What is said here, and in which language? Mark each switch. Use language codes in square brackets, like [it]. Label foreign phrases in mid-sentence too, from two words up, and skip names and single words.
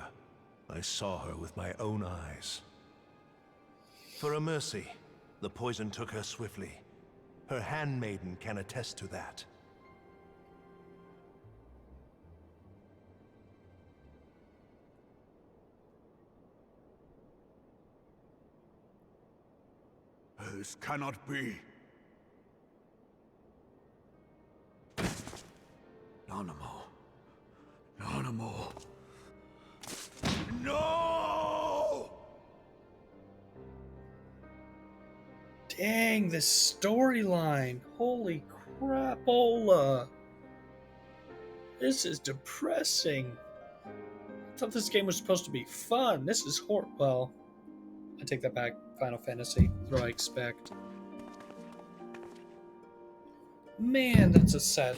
[en] I saw her with my own eyes. For a mercy, the poison took her swiftly. Her handmaiden can attest to that. This cannot be. Nanamo. Nanamo. No! Dang, this storyline. Holy crapola. This is depressing. I thought this game was supposed to be fun. This is well, I take that back. Final Fantasy. That's what I expect. Man, that's a sad